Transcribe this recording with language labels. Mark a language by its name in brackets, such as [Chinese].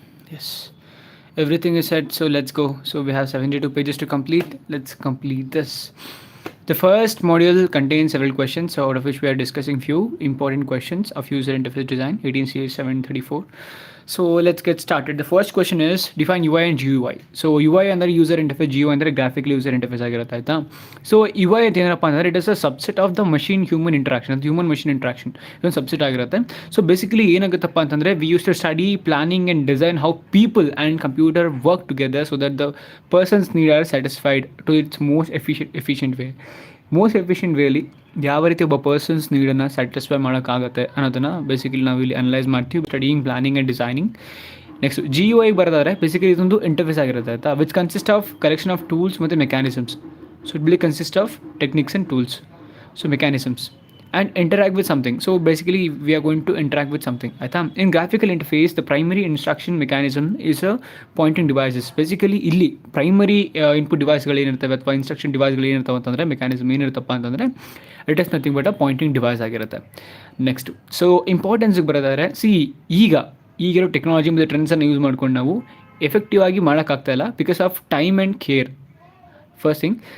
[English] Yes, everything is set, so let's go. So we have 72 pages to complete. Let's complete this. The first module contains several questions, out of which we are discussing few important questions of user interface design, 18CS734. So let's get started. The first question is define UI and GUI. [Kannada] So UI ಅಂದರೆ user interface, GUI ಅಂದರೆ graphical user interface ಆಗಿರುತ್ತೆ ಆಯಿತಾ. So UI ಅಂತ ಏನಪ್ಪ ಅಂದರೆ [English] It is a subset of the machine human interaction, ಅದು human machine interaction ಇದೊಂದು subset ಆಗಿರುತ್ತೆ. [Kannada] ಸೊ ಬೇಸಿಕಲಿ ಏನಾಗುತ್ತಪ್ಪ ಅಂತಂದರೆ [English] We use to study planning and design how people and computer work together so that the persons need are satisfied to its efficient way. Most efficient ವೇಲಿ [Kannada] ಯಾವ ರೀತಿ ಒಬ್ಬ persons ನೀಡನ್ನು satisfy ಮಾಡೋಕ್ಕಾಗುತ್ತೆ ಅನ್ನೋದನ್ನು basically ನಾವು ಇಲ್ಲಿ analyse ಮಾಡ್ತೀವಿ, studying, planning and designing. [English] next GUI ಬರೋದಾದ್ರೆ [Kannada] basically ಇದೊಂದು ಇಂಟರ್ಫೇಸ್ ಆಗಿರುತ್ತೆ ಆಯಿತಾ, [English] Which consist of collection of tools ಮತ್ತು mechanisms. So it will consist of techniques and tools, so mechanisms and interact with something. So basically we are going to interact with something [Kannada] ಆಯ್ತಾ. [English] in graphical interface the primary instruction mechanism is a pointing devices. [Kannada] basically ಇಲ್ಲಿ primary input ಡಿವೈಸ್ಗಳು ಏನಿರ್ತವೆ ಅಥವಾ instruction ಡಿವೈಸ್ಗಳು ಏನಿರ್ತವೆ ಅಂತಂದರೆ mechanism ಏನಿರುತ್ತಪ್ಪ ಅಂತಂದರೆ [English] it is nothing but a pointing device [Kannada] ಆಗಿರುತ್ತೆ. Next so ಇಂಪಾರ್ಟೆನ್ಸ್ಗೆ ಬರೋದಾದ್ರೆ ಈಗಿರೋ technology ಮತ್ತು ಟ್ರೆಂಡ್ಸನ್ನು use ಮಾಡ್ಕೊಂಡು ನಾವು ಎಫೆಕ್ಟಿವ್ ಆಗಿ ಮಾಡೋಕ್ಕಾಗ್ತಾಯಿಲ್ಲ [English] Because of time and care. First thing.